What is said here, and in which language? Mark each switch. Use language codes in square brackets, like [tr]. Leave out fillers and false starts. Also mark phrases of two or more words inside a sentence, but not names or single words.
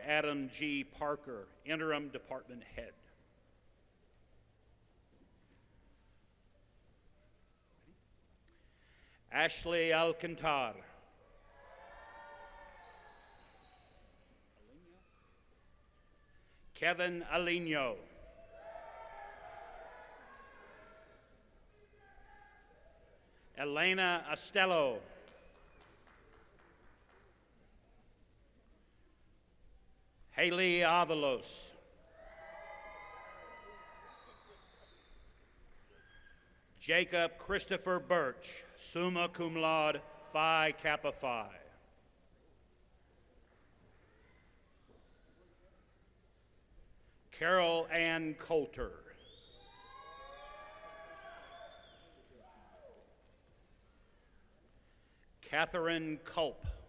[en] Adam G. Parker, Interim Department Head. Ashley Alcantar. Kevin Alino. Elena Astello. Haley Avalos. Jacob Christopher Birch, [la] summa cum laude, [en] Phi Kappa Phi. Carol Ann Coulter. Catherine Culp.